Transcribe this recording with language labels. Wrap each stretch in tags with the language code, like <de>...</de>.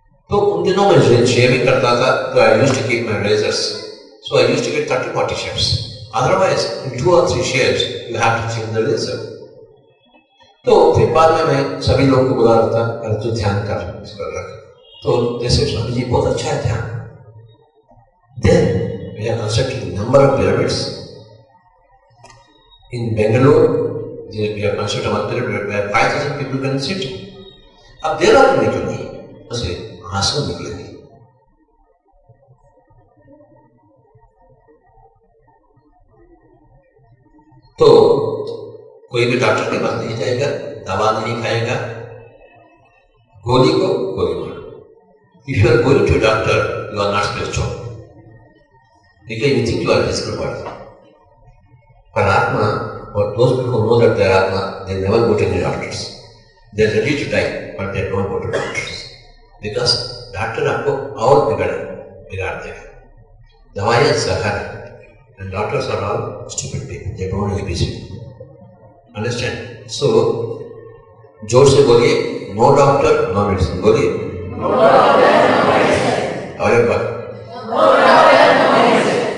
<hi>तो उन दिनों में शेविंग करता था</hi> <en>तो I used to keep my razors, so I used to get 30-40 shaves, otherwise in 2 or 3 shaves you have to change the razor.</en> <hi>तो फिर बाद में मैं सभी लोगों को बुला रहा था, अरे तू ध्यान कर, इसको रख। तो जैसे स्वामी जी बहुत अच्छा है ध्यान।</hi> <en>Then we have constructed a number of pyramids. In Bangalore, we have constructed a pyramid where 5,000 people can sit.</en> <hi>अब देर रात में क्यों नहीं? उसे आंसू निकलेंगे। तो कोई भी डॉक्टर के पास नहीं जाएगा, दवा नहीं खाएगा, गोली को गोली मारो।</hi> <en>If you are going to a doctor, you are not spiritual. Because you think you are a physical body. But Atma, or those people who know that they are Atma, they never go to any doctors. They are ready to die, but they don't go to doctors. Because doctor</en> <hi>आपको और बिगाड़ देगा। दवाइयाँ जहर है,</hi> <en>and doctors are all stupid people. They don't know ABC. Understand? So,</en> <hi>जोर से बोलिए,</hi> <en>no doctor, no medicine.</en> <hi>बोलिए,</hi> <en>no doctor, no medicine.</en> <hi>और एक बार,</hi> <en>no doctor, no medicine.</en>